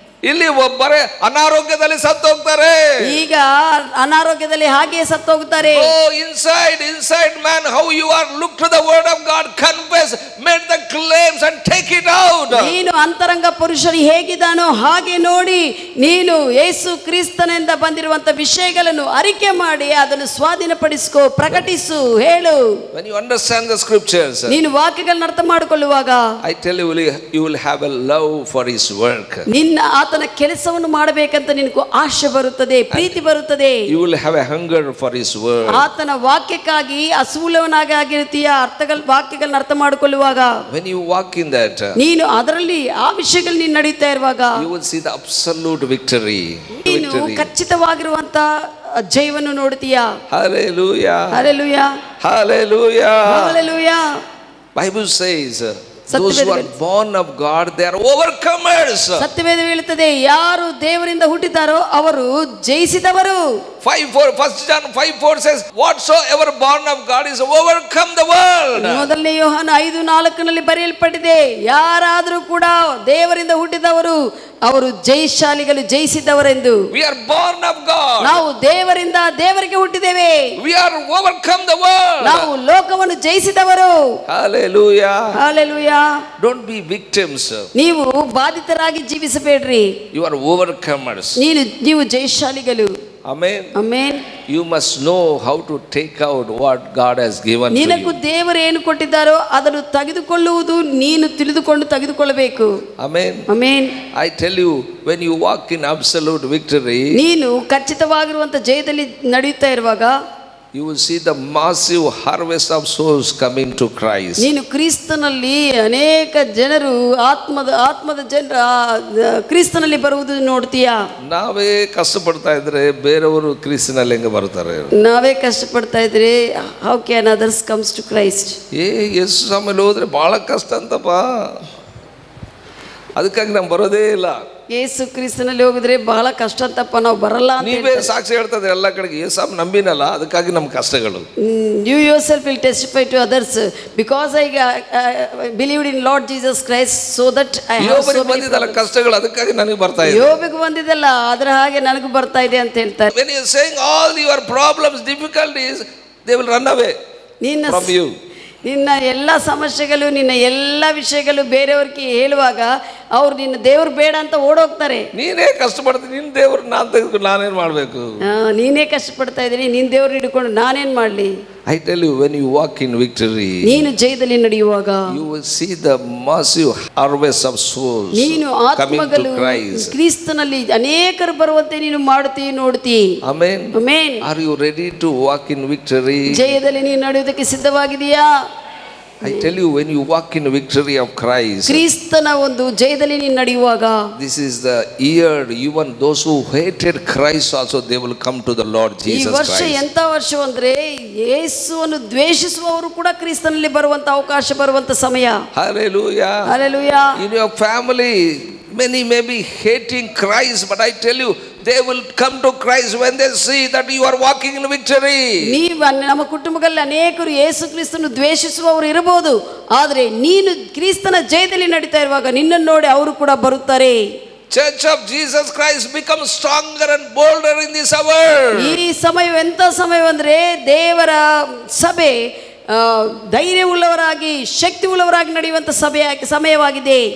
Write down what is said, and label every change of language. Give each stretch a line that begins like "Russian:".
Kannada: ಇಲ್ಲಿ ಒಬ್ಬರೇ ಅನಾರೋಗ್ಯದಲ್ಲಿ ಸತ್ತು ಹೋಗ್ತಾರೆ. ಈಗ ಅನಾರೋಗ್ಯದಲ್ಲಿ ಹಾಗೆ ಸತ್ತು ಹೋಗ್ತಾರೆ.
English: Oh, inside man, how you are, look to the word of God, confess, make the claims and take it out.
Kannada: ನೀನು ಅಂತರಂಗ ಪುರುಷರು ಹೇಗಿದ್ದಾನೋ ಹಾಗೆ ನೋಡಿ ನೀನು ಯೇಸು ಕ್ರಿಸ್ತನಿಂದ ಬಂದಿರುವಂತ ವಿಷಯಗಳನ್ನು ಅರಿಕೆ ಮಾಡಿ ಅದನ್ನು ಸ್ವಾಧೀನಪಡಿಸಿಕೋ, ಪ್ರಕಟಿಸು, ಹೇಳು.
English: When you understand the scriptures,
Kannada: ನೀನು ವಾಕ್ಯಗಳನ್ನು ಅರ್ಥ ಮಾಡಿಕೊಳ್ಳುವಾಗ
English: I tell you, you will have a love for his work.
Kannada: ನಿನ್ನ ಆತನ ಕೆಲಸವನ್ನು ಮಾಡಬೇಕಂತ ನಿನಗೆ ಆಶೆ ಬರುತ್ತದೆ, ಪ್ರೀತಿ ಬರುತ್ತದೆ.
English: You will have a hunger for his word.
Kannada: ಆತನ ವಾಕ್ಯಕ್ಕಾಗಿ ಹಸುವುಳ್ಳವನಾಗಿ ಆಗಿರುತ್ತೀಯ. ವಾಕ್ಯಗಳನ್ನ ಅರ್ಥ ಮಾಡಿಕೊಳ್ಳುವಾಗ
English: when you walk in that,
Kannada: ನೀನು ಅದರಲ್ಲಿ ಆ ವಿಷಯಗಳು ನೀನು ನಡೀತಾ ಇರುವಾಗ
English: you will see the absolute victory.
Kannada: ನೀನು ಖಚಿತವಾಗಿರುವಂತ ಜಯವನ್ನು ನೋಡ್ತೀಯಾ.
English: Hallelujah, Hallelujah, Hallelujah, Hallelujah. Bible says those who are born of God, they are overcomers.
Kannada: ಸತ್ಯವೇದ ಹೇಳುತ್ತದೆ ಯಾರು ದೇವರಿಂದ ಹುಟ್ಟಿದಾರೋ ಅವರು ಜಯಿಸಿದವರು.
English: 5:4 1 John 5:4 says whatsoever born of God is overcome the world.
Kannada: ಮೊದಲನೇ ಯೋಹಾನ 5:4 ಬರೆಯಲ್ಪಟ್ಟಿದೆ ಯಾರಾದರೂ ಕೂಡ ದೇವರಿಂದ ಹುಟ್ಟಿದವರು ಅವರು ಜಯಶಾಲಿಗಳು, ಜಯಿಸಿದವರೆಂದು.
English: We are born of God.
Kannada: ನಾವು ದೇವರಿಂದ ದೇವರಿಗೆ ಹುಟ್ಟಿದ್ದೇವೆ.
English: We are overcome the world.
Kannada: ನಾವು ಲೋಕವನ್ನು ಜಯಿಸಿದವರು.
English: Hallelujah, Hallelujah. don't be victims.
Kannada: ನೀವು ಬಾಧಿತರಾಗಿ ಜೀವಿಸಬೇಡ್ರಿ.
English: You are overcomers.
Kannada: ನೀವು ಜಯಶಾಲಿಗಳು.
English: Amen. Amen. You must know how to take out what God has given to
Kannada: ನಿನಗೂ
English: you.
Kannada: ದೇವರು ಏನು ಕೊಟ್ಟಿದ್ದಾರೋ ಅದನ್ನು ತೆಗೆದುಕೊಳ್ಳುವುದು ನೀನು ತಿಳಿದುಕೊಂಡು ತೆಗೆದುಕೊಳ್ಳಬೇಕು.
English: Amen. Amen. I tell you, when you walk in absolute victory,
Kannada: ನೀನು ಖಚಿತವಾಗಿರುವಂತ ಜಯದಲ್ಲಿ ನಡೆಯುತ್ತಾ ಇರುವಾಗ
English: you will see the massive harvest of souls coming to Christ.
Kannada: ನೀನು ಕ್ರಿಸ್ತನಲ್ಲಿ ಅನೇಕ ಜನರು ಆತ್ಮದ ಜನರ ಕ್ರಿಸ್ತನಲ್ಲಿ ಬರುವುದು ನೋಡ್ತೀಯಾ. ನಾವೇ ಕಷ್ಟಪಡ್ತಾ ಇದ್ರೆ ಬೇರೆಯವರು ಕ್ರಿಸ್ತನಲ್ಲಿ ಹೆಂಗೆ ಬರ್ತಾರೆ? ನಾವೇ ಕಷ್ಟಪಡ್ತಾ ಇದ್ರೆ
English: How can others comes to Christ?
Kannada: ಯೇಸು ಸ್ವಾಮಿಯಲ್ಲಿ ಹೋದ್ರೆ ಬಹಳ ಕಷ್ಟ ಅಂತಪ್ಪ, ಅದಕ್ಕಾಗಿ ನಾವು ಬರೋದೇ ಇಲ್ಲ. ಯೇಸು ಕ್ರಿಸ್ತನಲ್ಲಿ ಹೋಗಿದ್ರೆ ಬಹಳ ಕಷ್ಟ ಅಂತಪ್ಪ, ನಾವು ಬರಲ್ಲ ಅಂತ. ನೀವೇ ಸಾಕ್ಷಿ ಹೇಳ್ತಾ ಇದ್ರೆ ಎಲ್ಲ ಕಡೆಗೆ ಯೇಸು ನಂಬಿನಲ್ಲ, ಅದಕ್ಕಾಗಿ ನಮ್ಮ ಕಷ್ಟಗಳು.
English: You yourself will testify to others because I believed in Lord Jesus Christ so that I have so many
Kannada: ಬಂದಿದ್ದಲ್ಲ ಕಷ್ಟಗಳು, ಅದಕ್ಕಾಗಿ ನನಗೆ ಬರ್ತಾ ಇದೆ. ಯೋಬೆಗೆ ಬಂದಿದ್ದಲ್ಲ ಅದರ ಹಾಗೆ ನನಗೂ ಬರ್ತಾ ಇದೆ ಅಂತ ಹೇಳ್ತಾರೆ.
English: When you are saying all your problems, difficulties, they will run away from you.
Kannada: ನಿನ್ನ ಎಲ್ಲ ಸಮಸ್ಯೆಗಳು, ನಿನ್ನ ಎಲ್ಲ ವಿಷಯಗಳು ಬೇರೆಯವ್ರಿಗೆ ಹೇಳುವಾಗ ಅವ್ರು ನಿನ್ನ ದೇವ್ರು ಬೇಡ ಅಂತ ಓಡೋಗ್ತಾರೆ. ನೀನೇ ಕಷ್ಟಪಡ್ತೀನಿ, ನಿನ್ನ ದೇವ್ರು ನಾನು ತೆಗೆದುಕೊಂಡು ನಾನೇನು ಮಾಡಬೇಕು? ನೀನೇ ಕಷ್ಟಪಡ್ತಾ ಇದ್ದೀನಿ, ನಿನ್ನ ದೇವ್ರು ಹಿಡ್ಕೊಂಡು ನಾನೇನು ಮಾಡಲಿ?
English: I tell you, when you walk in victory,
Kannada: ನೀನು ಜಯದಲ್ಲಿ ನಡೆಯುವಾಗ
English: you will see the massive harvest of souls
Kannada: ನೀನು ಆತ್ಮಗಳು ಕ್ರಿಸ್ತನಲ್ಲಿ ಅನೇಕರು ಬರುವಂತೆ ನೀನು ಮಾಡುತ್ತೀ, ನೋಡ್ತೀ.
English: Amen. Amen. Are you ready to walk in victory?
Kannada: ಜಯದಲ್ಲಿ ನೀನು ನಡೆಯುವುದಕ್ಕೆ ಸಿದ್ಧವಾಗಿದೆಯಾ?
English: I tell you, when you walk in victory of Christ,
Kannada: ಕ್ರಿಸ್ತನ ಒಂದು ಜಯದಲ್ಲಿ ನೀನು ನಡೆಯುವಾಗ,
English: this is the year even those who hated Christ also they will come to the Lord Jesus Christ.
Kannada: ಈ ವರ್ಷ ಎಂತ ವರ್ಷ ಅಂದ್ರೆ ಯೇಸುವನ್ನು ದ್ವೇಷಿಸುವವರು ಕೂಡ ಕ್ರಿಸ್ತನಲ್ಲಿ ಬರುವಂತ ಅವಕಾಶ ಬರುವಂತ ಸಮಯ.
English: Hallelujah. Hallelujah. In your family many may be hating Christ, but I tell you they will come to Christ when they see that you are walking in victory.
Kannada: ನಮ್ಮ ಕುಟುಂಬಗಳಲ್ಲಿ ಅನೇಕರು ಯೇಸು ಕ್ರಿಸ್ತನ ದ್ವೇಷಿಸುವವರು ಇರಬಹುದು, ಆದರೆ ನೀನು ಕ್ರಿಸ್ತನ ಜಯದಲ್ಲಿ ನಡೀತಾ ಇರುವಾಗ ನಿನ್ನನ್ನು ನೋಡಿ ಅವರು ಕೂಡ ಬರುತ್ತಾರೆ.
English: Church of Jesus Christ becomes stronger and bolder in this hour.
Kannada: ಈ ಸಮಯ ಎಂತ ಸಮಯವಂದ್ರೆ ದೇವರ ಸಭೆ ಧೈರ್ಯವುಳ್ಳವರಾಗಿ ಶಕ್ತಿಯುಳ್ಳವರಾಗಿ ನಡೆಯುವಂತ ಸಮಯವಾಗಿದೆ.